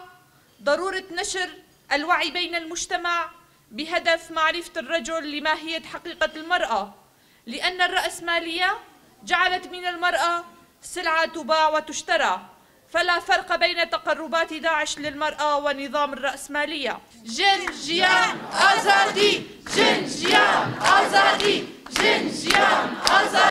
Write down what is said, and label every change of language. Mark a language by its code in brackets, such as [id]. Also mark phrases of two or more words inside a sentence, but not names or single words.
[ar] ضرورة نشر الوعي بين المجتمع بهدف معرفة الرجل لماهية حقيقة المرأة، لأن الرأسمالية جعلت من المرأة سلعة تباع وتشترى، فلا فرق بين تقربات داعش للمرأة ونظام الرأسمالية. [ku] جن جيان آزادي، جن جيان آزادي، جن جيان آزادي.